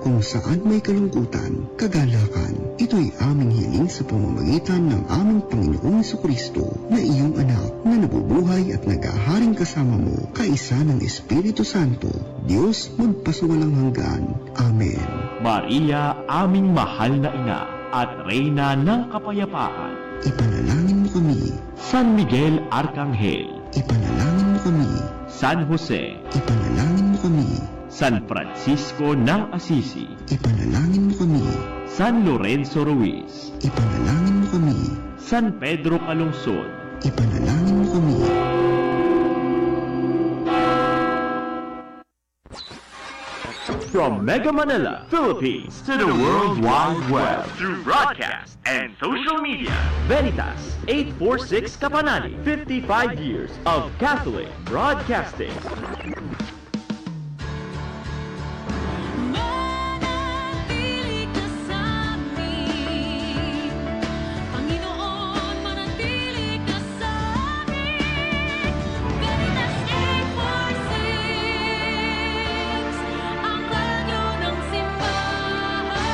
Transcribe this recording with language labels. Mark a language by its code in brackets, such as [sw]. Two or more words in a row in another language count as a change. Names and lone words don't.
[tl] Kung saan may kalungkutan, kagalakan. Ito'y aming hiling sa pamamagitan ng aming Panginoong Jesucristo na iyong anak na nabubuhay at nag-aaharing kasama mo, kaisa ng Espiritu Santo, Diyos magpasuwalang hanggan. Amen. Maria, aming mahal na ina at reyna ng kapayapaan, Ipanalangin mo kami. San Miguel Arcangel, Ipanalangin mo kami. San Jose, Ipanalangin mo kami. San Francisco ng Assisi, Ipanalangin mo kami. San Lorenzo Ruiz, Ipanalangin mo kami. San Pedro Calungsod, Ipanalangin mo kami. [en] from Mega Manila, Philippines, to the World Wide Web, through broadcast and social media. Veritas 846 Kapanani, 55 years of Catholic broadcasting. [tl] Manatili ka sa amin, Panginoon, manatili ka sa amin. Veritas 846, ang radyo ng simbahan.